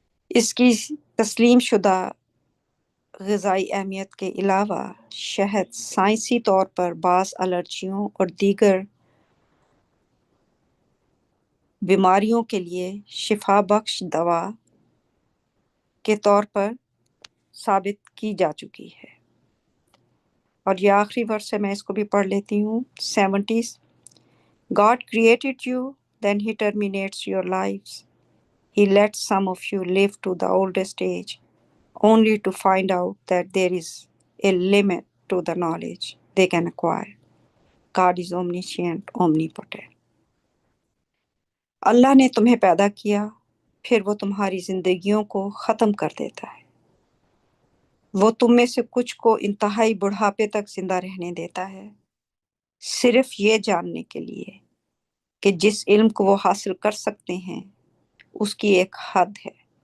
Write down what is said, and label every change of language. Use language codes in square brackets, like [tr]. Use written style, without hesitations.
[ur] اس کی تسلیم شدہ غذائی اہمیت کے علاوہ شہد سائنسی طور پر بعض الرجیوں اور دیگر بیماریوں کے لیے شفا بخش دوا کے طور پر ثابت کی جا چکی ہے۔ اور یہ آخری ورس ہے، میں اس کو بھی پڑھ لیتی ہوں، 70۔ [en] God created you, then he terminates your lives. He lets some of you live to the oldest age, only to find out that there is a limit to the knowledge they can acquire. God is omniscient, omnipotent. [ur] اللہ نے تمہیں پیدا کیا، پھر وہ تمہاری زندگیوں کو ختم کر دیتا ہے۔ وہ تم میں سے کچھ کو انتہائی بڑھاپے تک زندہ رہنے دیتا ہے، صرف یہ جاننے کے لیے کہ جس علم کو وہ حاصل کر سکتے ہیں اس کی ایک حد ہے۔